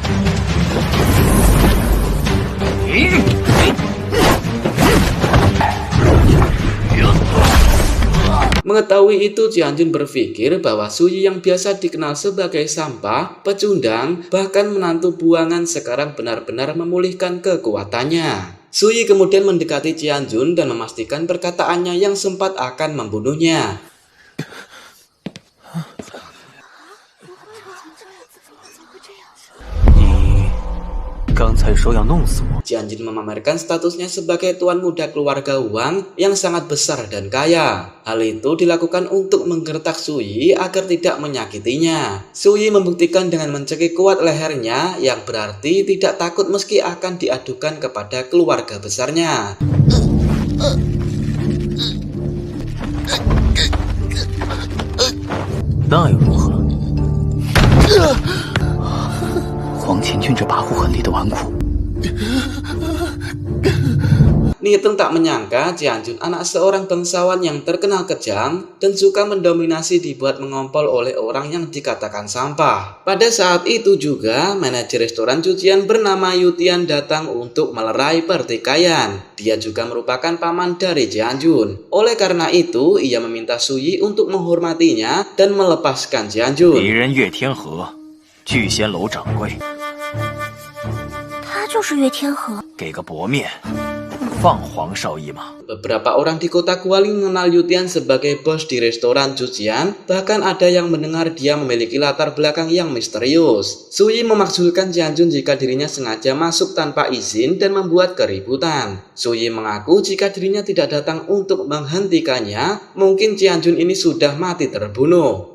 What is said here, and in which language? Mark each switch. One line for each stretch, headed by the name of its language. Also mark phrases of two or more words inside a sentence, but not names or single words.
Indonesian: Mengetahui itu, Cianjun berpikir bahwa Su Yi yang biasa dikenal sebagai sampah, pecundang, bahkan menantu buangan sekarang benar-benar memulihkan kekuatannya. Su Yi kemudian mendekati Cianjun dan memastikan perkataannya yang sempat akan membunuhnya.
Chinese: 刚才说要弄死我。
Indonesian: Cianjun memamerkan statusnya sebagai tuan muda keluarga Wang yang sangat besar dan kaya. Hal itu dilakukan untuk menggertak Su Yi agar tidak menyakitinya. Su Yi membuktikan dengan mencekik kuat lehernya yang berarti tidak takut meski akan diadukan kepada keluarga besarnya.
Chinese: 那又如何？黄乾君这跋扈狠厉的纨绔，
Indonesian: Niteng tak menyangka Cianjun anak seorang bangsawan yang terkenal kejam dan suka mendominasi dibuat mengompol oleh orang yang dikatakan sampah. Pada saat itu juga manajer restoran cucian bernama Yutian datang untuk melerai pertikaian. Dia juga merupakan paman dari Cianjun. Oleh karena itu ia meminta Su Yi untuk menghormatinya dan melepaskan Cianjun.
Chinese: 敌人岳天河，聚仙楼掌柜，他就是岳天河。给个薄面，放黄少义吗？
Indonesian: Beberapa orang di kota Gualing mengenal Yutian sebagai bos di restoran cucian, bahkan ada yang mendengar dia memiliki latar belakang yang misterius. Su Yi memakzulkan Cianjun jika dirinya sengaja masuk tanpa izin dan membuat keributan. Su Yi mengaku jika dirinya tidak datang untuk menghentikannya, mungkin Cianjun ini sudah mati terbunuh.